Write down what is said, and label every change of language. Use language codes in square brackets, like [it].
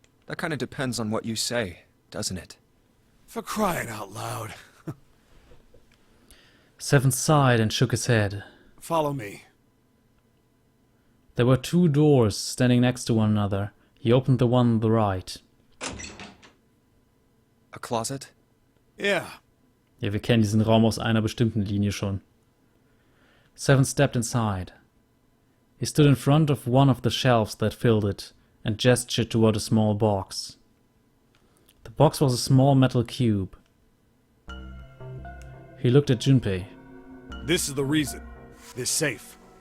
[en] That kind of depends on what you say, doesn't it? For crying out loud. Seven sighed and shook his head. Follow me. There were 2 doors standing next to one another. He opened the one on the right. A closet? Yeah. [de] Ja, wir kennen diesen Raum aus einer bestimmten Linie schon. [en] Seven stepped inside. He stood in front of one of the shelves that filled it and gestured toward a small box. The box was a small metal cube. He looked at Junpei. This is the reason. This safe.